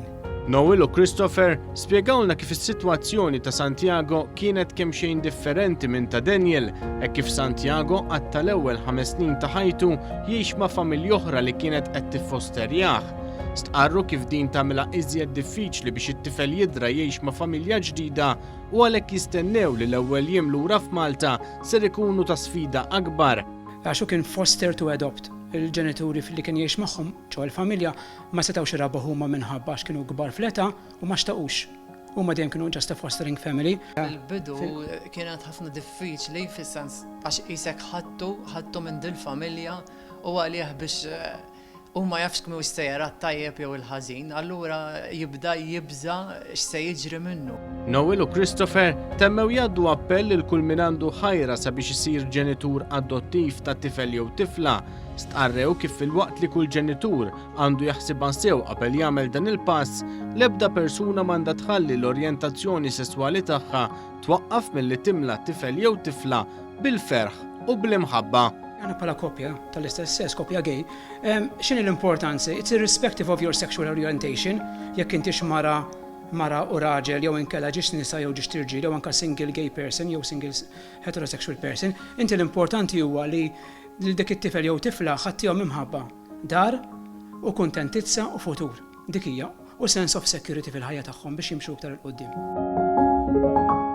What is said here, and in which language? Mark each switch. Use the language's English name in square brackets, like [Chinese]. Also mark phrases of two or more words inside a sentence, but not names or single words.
[Maltese] Noel u Christopher spjegawlna kif is-sitwazzjoni ta' Santiago kienet kemm xejn differenti minn ta' Daniel, hekk kif Santiago għad tal-ewwel 5 snin ta' ħajtu jgħix ma' familja oħra li kienet qed tiffosterjah. Stqarru kif din tagħmilha iżjed diffiċli biex it-tifel jidra jgħix ma' familja ġdida u għalhekk jistennew li l-ewwel jiem lura f'Malta ser ikunu ta' sfida akbar. Għaxu kien [English] foster to adopt. [Maltese] Il-ġenituri li kien jgħix magħhom ġew il-familja ma setgħux irabu huma minħabba għax kienu kbar fl-età u ma xtaqux. Huma dejjem kienu [English] just a fostering family. [Maltese] Il-bidu kienet ħafna diffiċli fis-sens għax isek ħadtu minn dil-familja u għalih biex u ma jafx kemm jistejjer tajjeb jew il-ħażin, allura jibda jibża x'se jiġri minnu. Noel u Christopher temmew jgħaddu appell lil kull min għandu ħajra sabiex isir ġenitur adottiv ta' tifel jew tifla. Stqarrew kif fil-waqt li kull ġenitur għandu jaħsibha sew qabel jagħmel dan il-pass, l-ebda persuna m'għandha tħalli l-orjentazzjoni sesswali tagħha twaqqaf milli timla tifel jew tifla bil-ferħ u bl-imħabba. Għana pala koppja tal-istess sess, koppja gay, x'inhi l-importanza? [English] It's irrespective of your sexual orientation, [Maltese] jekk intix mara u raġel jew inkella ġiex nisa jew ġiex tirġiel jew anke [English] single gay person [Maltese] jew [English] single heterosexual person, [Maltese] inti l-importanti huwa li dik it-tifel jew tifla ħaddihom imħabba dar u kuntentizza u futur. Dik hija u [English] sense of security [Maltese] fil-ħajja tagħhom biex jimxu iktar il qudiem.